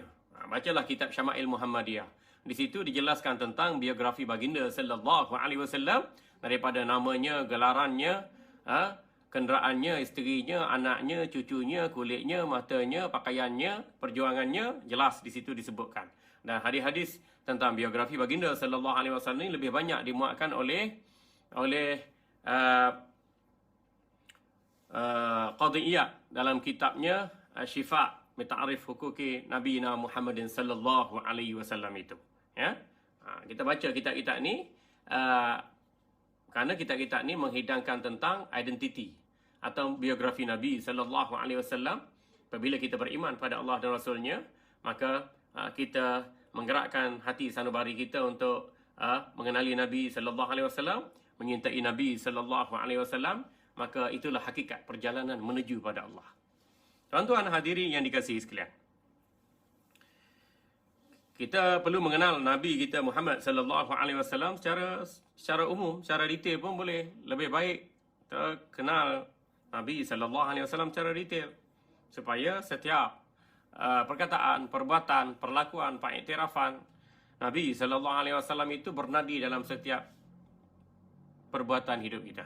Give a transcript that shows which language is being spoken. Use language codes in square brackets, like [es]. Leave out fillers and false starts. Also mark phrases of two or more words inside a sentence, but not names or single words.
[ms] Bacalah kitab Syama'il Muhammadiyah. Di situ dijelaskan tentang biografi baginda [ar] sallallahu alaihi wasallam, [ms] daripada namanya, gelarannya, kenderaannya, isterinya, anaknya, cucunya, kulitnya, matanya, pakaiannya, perjuangannya, jelas di situ disebutkan. Dan hadis-hadis tentang biografi baginda [ar] sallallahu alaihi wasallam [ms] ini lebih banyak dimuatkan oleh Qadhi Iyad dalam kitabnya Syifa Bita'rif Huquqi Nabiyina Muhammadin [ar] sallallahu alaihi wasallam [ms] itu. Ya? Kita baca kitab-kitab ni kerana kitab-kitab ni menghidangkan tentang identiti atau biografi Nabi [ar] sallallahu alaihi wasallam. [ms] Apabila kita beriman pada Allah dan Rasulnya, maka kita menggerakkan hati sanubari kita untuk mengenali Nabi [ar] sallallahu alaihi wasallam, [ms] menyintai Nabi [ar] sallallahu alaihi wasallam, [ms] maka itulah hakikat perjalanan menuju pada Allah. Tuan-tuan hadirin yang dikasihi sekalian, kita perlu mengenal Nabi kita Muhammad [ar] sallallahu alaihi wasallam [ms] secara umum, secara detail pun boleh. Lebih baik kita kenal Nabi [ar] sallallahu alaihi wasallam [ms] secara detail, supaya setiap perkataan, perbuatan, perlakuan, pengiktirafan Nabi [ar] sallallahu alaihi wasallam [ms] itu bernadi dalam setiap perbuatan hidup kita.